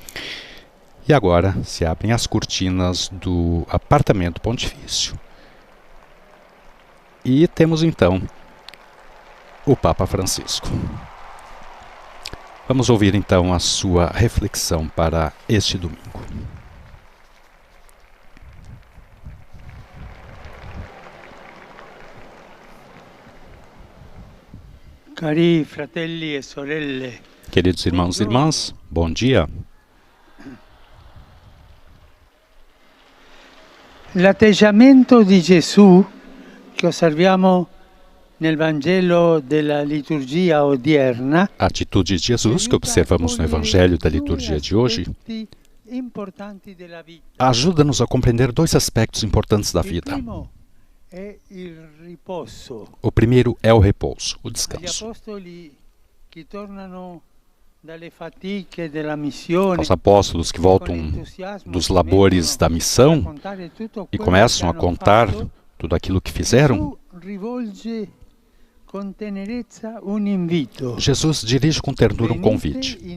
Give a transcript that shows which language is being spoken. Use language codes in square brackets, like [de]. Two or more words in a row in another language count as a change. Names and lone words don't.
[pt] E agora se abrem as cortinas do apartamento pontifício. E temos então o Papa Francisco. Vamos ouvir então a sua reflexão para este domingo. [it] Cari fratelli e sorelle. [pt] Queridos irmãos e irmãs, bom dia. [it] L'atteggiamento di Gesù che osserviamo nel Vangelo della liturgia odierna, [pt] A atitude de Jesus que observamos no Evangelho da liturgia de hoje ajuda-nos a compreender dois aspectos importantes da vida. O primeiro é o repouso, o descanso. Aos apóstolos que voltam dos labores da missão e começam a contar tudo aquilo que fizeram, Jesus dirige com ternura um convite.